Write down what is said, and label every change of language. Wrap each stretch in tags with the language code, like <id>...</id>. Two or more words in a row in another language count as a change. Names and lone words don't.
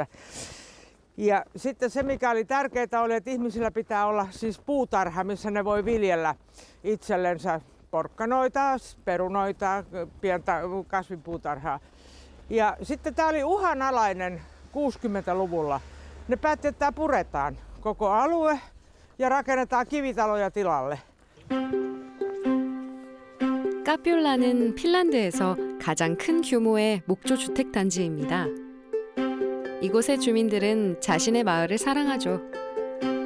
<fi>Ja sitten se, mikä oli tärkeää, oli, että ihmisillä pitää olla siis puutarha, missä ne voi viljellä itsellensä porkkanoita, perunoita, pientä kasvipuutarhaa. Ja sitten tämä oli uhanalainen 60-luvulla. Ne päätti, että tämä puretaan koko alue ja rakennetaan kivitaloja tilalle.</fi> <ko>카뷸라는 핀란드에서 가장 큰 규모의 목조 주택 단지입니다. 이곳의 주민들은 자신의 마을을 사랑하죠.</ko>